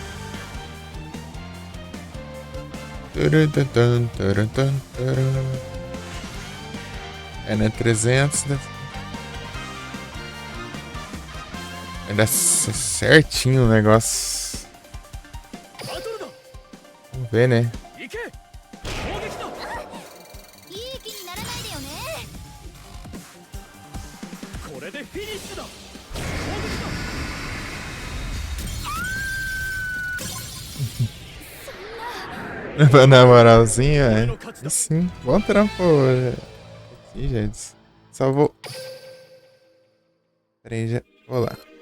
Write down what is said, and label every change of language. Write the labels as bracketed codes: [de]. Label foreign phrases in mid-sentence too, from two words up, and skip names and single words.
[pt] É, né? 300. Vai dar certinho o negócio. Vamos ver, né? [ja] 行け。攻撃だ。いい気にならないでよね。これでフィニッシュだ。 [pt] Na moralzinha, é. E sim, bom trampo. Aqui, gente. Só vou. Pera aí, já. Vou lá.